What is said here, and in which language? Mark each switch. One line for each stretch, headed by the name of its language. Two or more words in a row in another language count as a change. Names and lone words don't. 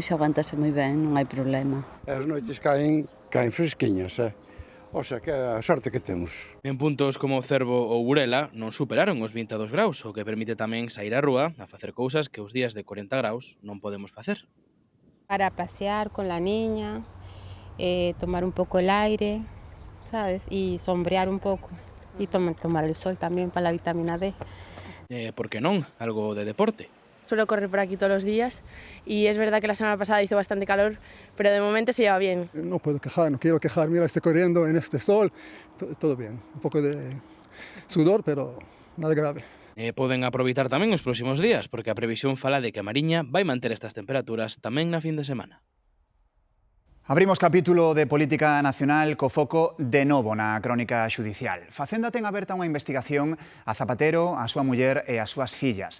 Galician: Hoxe aguántase moi ben, non hai problema. As noites caen fresquiñas,
Spanish: O sea,
Galician: que a sorte que temos. En puntos como Cervo ou Burela non superaron os 22 graus, o que permite tamén sair á rúa a facer cousas que os días de 40 graus non podemos facer.
Spanish: Para pasear con la niña, tomar un poco el aire, ¿sabes? Y sombrear un poco. Y tomar el sol también para la vitamina D.
Galician: Por que non? Algo de deporte.
Spanish: Suelo correr por aquí todos los días y es verdad que la semana pasada hizo bastante calor, pero de momento se lleva bien. No puedo quejar, no quiero quejar. Mira, estoy corriendo en este sol, todo bien. Un poco de sudor, pero nada grave.
Galician: Poden aproveitar tamén os próximos días, porque a previsión fala de que a Mariña vai manter estas temperaturas tamén na fin de semana. Abrimos capítulo de política nacional co foco de novo na crónica xudicial. Facenda ten aberta unha investigación a Zapatero, a súa muller e as súas fillas.